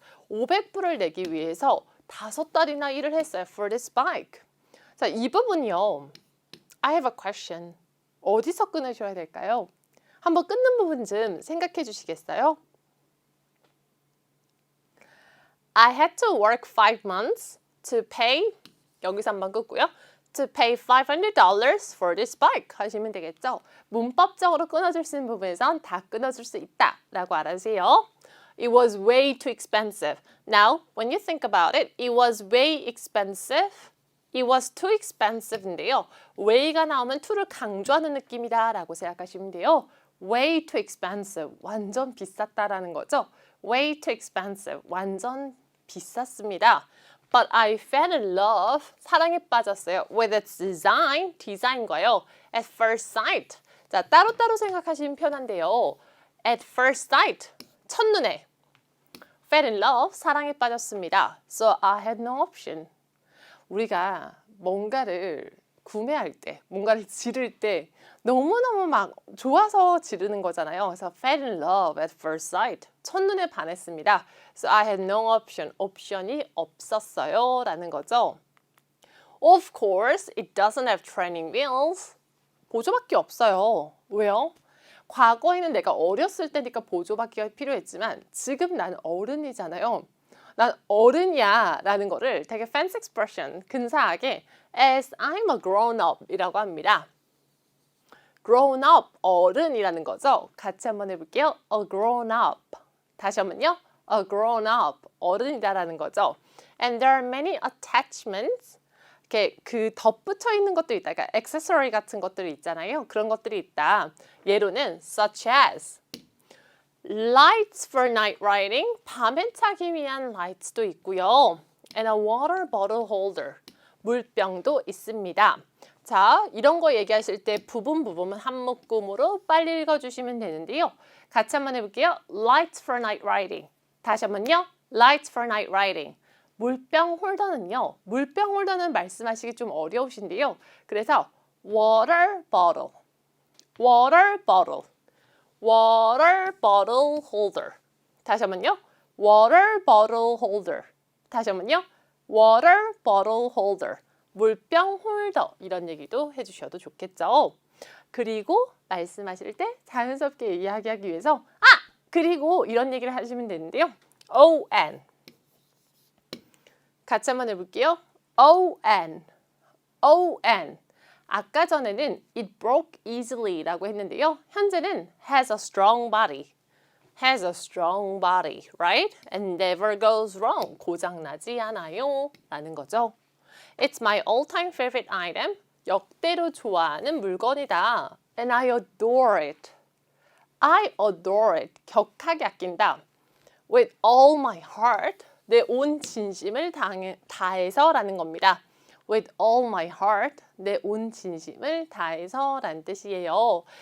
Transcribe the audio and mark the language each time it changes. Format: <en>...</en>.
<ko>$500을 내기 위해서 5달이나 일을 했어요.</ko> <en>For this bike. 자, 이 부분이요. I have a question.</en> <ko>어디서 끊으셔야 될까요? 한번 끊는 부분 좀 생각해 주시겠어요?</ko> <en>I had to work 5 months to pay 여기서 한번 끊고요. To pay $500 for this bike 하시면 되겠죠.</en> <ko>문법적으로 끊어줄 수 있는 부분에선 다 끊어줄 수 있다라고 알아주세요.</ko> <en>It was way too expensive. Now, when you think about it, it was way expensive. It was too expensive인데요.</en> <ko>way가 나오면 to를 강조하는 느낌이다라고 생각하시면 돼요. way too expensive. 완전 비쌌다라는 거죠. way too expensive. 완전 비쌌습니다.</ko> <en>But I fell in love. 사랑에 빠졌어요. With its design. 디자인과요. At first sight.</en> <ko>자, 따로따로 생각하시면 편한데요.</ko> <en>At first sight. 첫눈에. Fell in love. 사랑에 빠졌습니다. So I had no option. 우리가 뭔가를</en> <ko>구매할 때, 뭔가를 지를 때 너무너무 막 좋아서 지르는 거잖아요.</ko> <en>그래서 fell in love at first sight.</en> <ko>첫눈에 반했습니다. So I had no option. 옵션이 없었어요. 라는 거죠.</ko> <en>Of course, it doesn't have training wheels.</en> <ko>보조바퀴 없어요. 왜요? 과거에는 내가 어렸을 때니까 보조바퀴가 필요했지만 지금 나는 어른이잖아요. 난 어른이야 라는 거를 되게 fancy expression, 근사하게 as I'm a grown up 이라고 합니다. grown up, 어른이라는 거죠. 같이 한번 해볼게요. a grown up. 다시 한번요.</ko> <en>a grown up, 어른이다라는 거죠. And there are many attachments.</en> <ko>이렇게 그 덧붙여 있는 것도 있다. 그러니까 액세서리 같은 것들이 있잖아요. 그런 것들이 있다.</ko> <en>예로는 such as lights for night riding, 밤에 차기 위한 lights도 있고요. And a water bottle holder, 물병도 있습니다.</en> <ko>자, 이런 거 얘기하실 때 부분은 한 묶음으로 빨리 읽어주시면 되는데요. 같이 한번 해볼게요.</ko> <en>Lights for night riding.</en> <ko>다시 한번요.</ko> <en>Lights for night riding.</en> <ko>물병 홀더는요. 물병 홀더는 말씀하시기 좀 어려우신데요.</ko> <en>그래서 water bottle, water bottle, water bottle holder. 다시 한번요. water bottle holder. 다시 한번요. water bottle holder.</en> <ko>물병 홀더 이런 얘기도 해주셔도 좋겠죠. 그리고 말씀하실 때 자연스럽게 이야기하기 위해서 그리고 이런 얘기를 하시면 되는데요.</ko> <en>ON.</en> <ko>같이 한번 해볼게요. ON. ON. 아까 전에는 it broke easily 라고 했는데요.</ko> <en>현재는 has a strong body. has a strong body, right? And never goes wrong.</en> <ko>고장나지 않아요. 라는 거죠.</ko> <en>It's my all-time favorite item.</en> <ko>역대로 좋아하는 물건이다.</ko> <en>And I adore it. I adore it.</en> <ko>격하게 아낀다. With all my heart. 내 온 진심을 다해서 라는 겁니다.</ko> <en>With all my heart.</en> <ko>내 온 진심을 다해서 라는 뜻이에요.</ko>